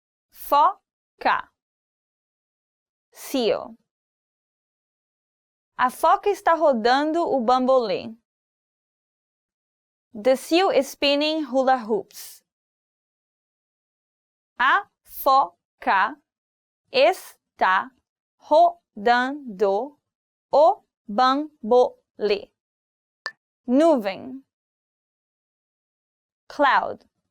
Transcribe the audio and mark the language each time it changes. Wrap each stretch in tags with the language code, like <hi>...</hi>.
<pt>Foca.</pt> <en>Seal.</en> <pt>A foca está rodando o bambolê.</pt> <en>The seal is spinning hula hoops.</en> <pt>A foca está rodando o bambolê. Nuvem.</pt> <en>Cloud.</en>